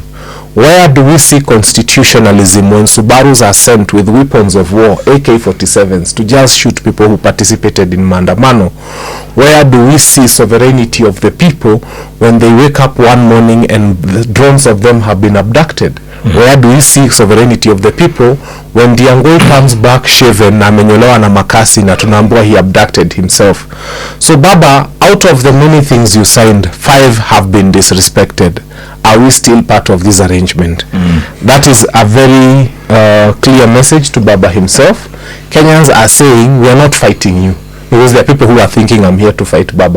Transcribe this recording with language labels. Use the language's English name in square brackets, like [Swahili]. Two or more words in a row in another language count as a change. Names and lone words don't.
[English] Where do we see constitutionalism when Subarus are sent with weapons of war, AK-47s, to just shoot people who participated in Maandamano? Where do we see sovereignty of the people when they wake up one morning and the drones of them have been abducted? Where do we see sovereignty of the people when Diangoi comes back shaven [Swahili] na amenyolewa na makasi na tunaambua [English] he abducted himself? So Baba, out of the many things you signed, 5 have been disrespected. Are we still part of this arrangement? That is a very clear message to Baba himself. Kenyans are saying we are not fighting you, because there are people who are thinking I'm here to fight Baba.